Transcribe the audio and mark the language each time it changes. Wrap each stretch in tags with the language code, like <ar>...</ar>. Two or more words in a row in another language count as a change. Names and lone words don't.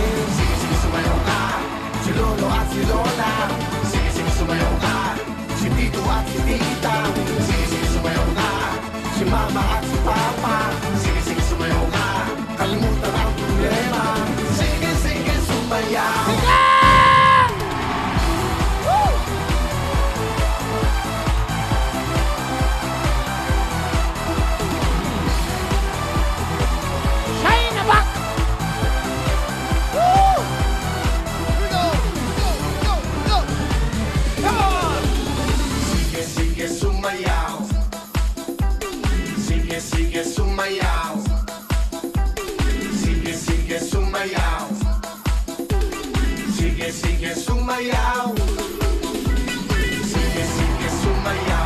<tl>Sige, sige, sumayaw ka, si lolo at si lola. Sige, sige, sumayaw ka, si tito at si tita. Sige, sige, sumayaw ka, si mama at si papa. Sige, sige, sumayaw ka, kalimutan ang problema. Sige, sige, sumayaw. Shine na back!</tl> <en>Woo! Go! Go! Go! Go! Come on!</en> <tl>Sige, sige, sumayaw. Sige, sige, sumayaw. Sige, sige, sumayaw. Sige, sige, sumayaw. Sige, sige, sumayaw.</tl>